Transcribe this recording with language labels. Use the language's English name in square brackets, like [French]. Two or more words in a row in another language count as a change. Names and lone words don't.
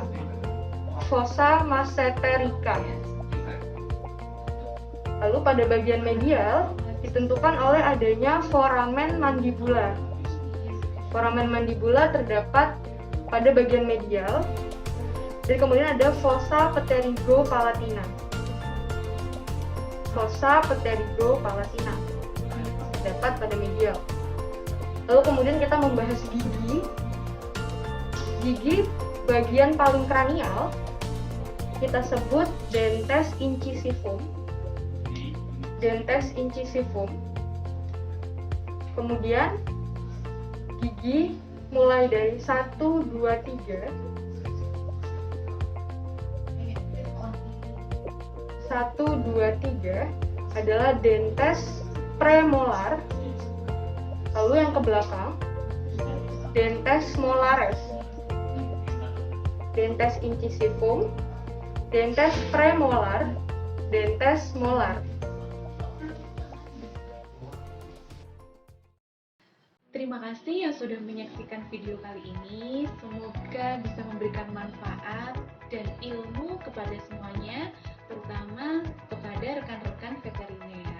[Latin] Fossa masseterica. [Indonesian] Lalu pada bagian medial ditentukan oleh adanya [Latin] foramen mandibula. Foramen mandibula [Indonesian] terdapat pada bagian medial. Dan kemudian ada [Latin] fossa pterygo-palatina. Fossa pterygo-palatina [Indonesian] terdapat pada medial. Lalu kemudian kita membahas gigi. Gigi bagian paling kranial kita sebut [Latin] dentes incisivum. Dentes incisivum. [Indonesian] Kemudian gigi mulai dari 1, 2, 3. 1, 2, 3 adalah [Latin] dentes premolar. [Indonesian] Lalu yang ke belakang [Latin] dentes molares. Dentes incisivum, dentes premolar, dentes molar. [Indonesian] Terima kasih yang sudah menyaksikan video kali ini. Semoga bisa memberikan manfaat dan ilmu kepada semuanya, terutama kepada rekan-rekan veteriner.